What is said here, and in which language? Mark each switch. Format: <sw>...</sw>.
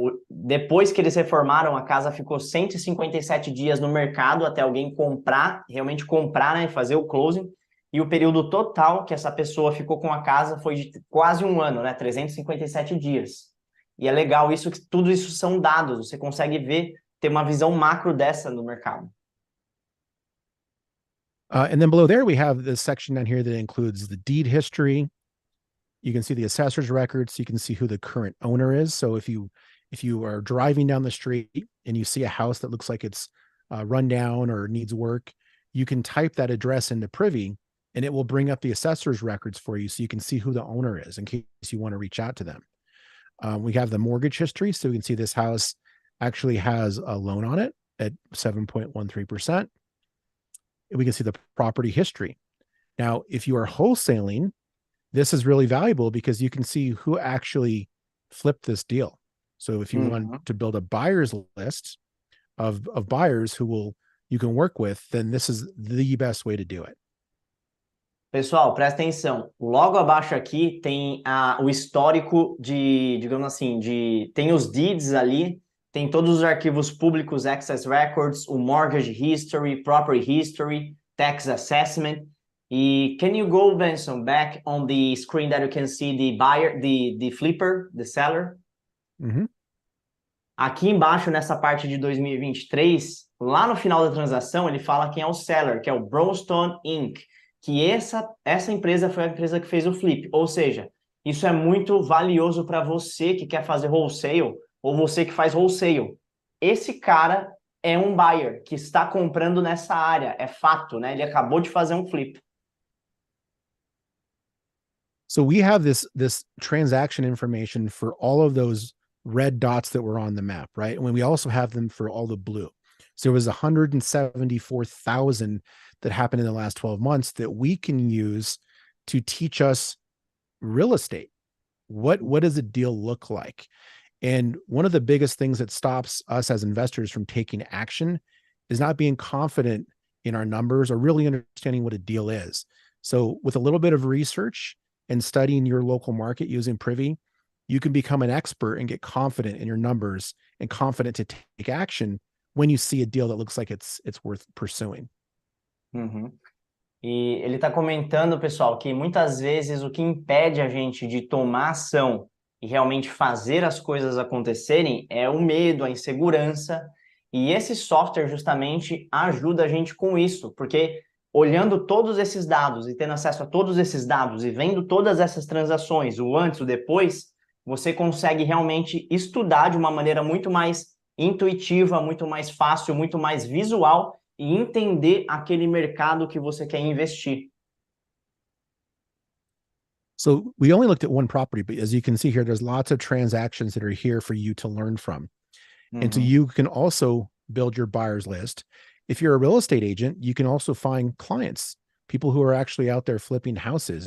<pt>Depois que eles reformaram, a casa ficou 157 dias no mercado até alguém comprar, realmente comprar, né, fazer o closing. E o período total que essa pessoa ficou com a casa foi de quase um ano, né, 357 dias. E é legal isso, que tudo isso são dados, você consegue ver, ter uma visão macro dessa no mercado.</pt> <en>And then below there, we have this section down here that includes the deed history. You can see the assessor's records. You can see who the current owner is. So if you are driving down the street and you see a house that looks like it's run down or needs work, you can type that address into Privy and it will bring up the assessor's records for you so you can see who the owner is in case you want to reach out to them. We have the mortgage history. So we can see this house actually has a loan on it at 7.13%. We can see the property history. Now, if you are wholesaling, this is really valuable because you can see who actually flipped this deal. So if you want to build a buyer's list of buyers who you can work with, then this is the best way to do it.</en> <pt>Pessoal, presta atenção. Logo abaixo aqui tem o histórico digamos assim, tem os deeds ali, tem todos os arquivos públicos, access records, o mortgage history, property history, tax assessment.</pt> <en>E can you go, Benson, back on the screen that you can see the buyer, the flipper, the seller?</en> <pt>Aqui embaixo, nessa parte de 2023, lá no final da transação, ele fala quem é o seller, que é o Brownstone Inc., que essa empresa foi a empresa que fez o flip. Ou seja, isso é muito valioso para você que quer fazer wholesale ou você que faz wholesale. Esse cara é um buyer que está comprando nessa área, é fato, né? Ele acabou de fazer um flip.</pt> <en>So we have this transaction information for all of those red dots that were on the map, right? And we also have them for all the blue. So there was 174,000 that happened in the last 12 months that we can use to teach us real estate. What does a deal look like? And one of the biggest things that stops us as investors from taking action is not being confident in our numbers or really understanding what a deal is. So with a little bit of research and studying your local market using Privy, you can become an expert and get confident in your numbers and confident to take action when you see a deal that looks like it's worth pursuing.</en> <pt>E ele está comentando, pessoal, que muitas vezes o que impede a gente de tomar ação e realmente fazer as coisas acontecerem é o medo, a insegurança. E esse software justamente ajuda a gente com isso, porque olhando todos esses dados e tendo acesso a todos esses dados e vendo todas essas transações, o antes, o depois, você consegue realmente estudar de uma maneira muito mais intuitiva, muito mais fácil, muito mais visual e entender aquele mercado que você quer investir.</pt> <en>So we only looked at one property, but as you can see here, there's lots of transactions that are here for you to learn from. And so you can also build your buyer's list. If you're a real estate agent, you can also find clients, people who are actually out there flipping houses.</en>